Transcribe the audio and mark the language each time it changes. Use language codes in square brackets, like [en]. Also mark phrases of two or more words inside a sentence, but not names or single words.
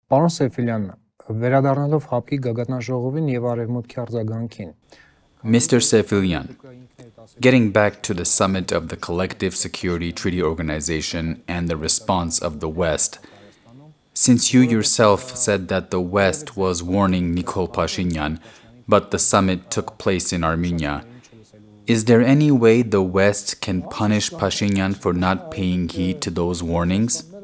[hy] Պարոն Սեֆիլյան, վերադառնալով ՀԱՊԿ-ի գագաթնաժողովին եւ Արևմուտքի արձագանքին, [en] Mr. Sefilian, getting back to the summit of the Collective Security Treaty Organization and the response of the West, since you yourself said that the West was warning Nikol Pashinyan, but the summit took place in Armenia, is there any way the West can punish Pashinyan for not paying heed to those warnings?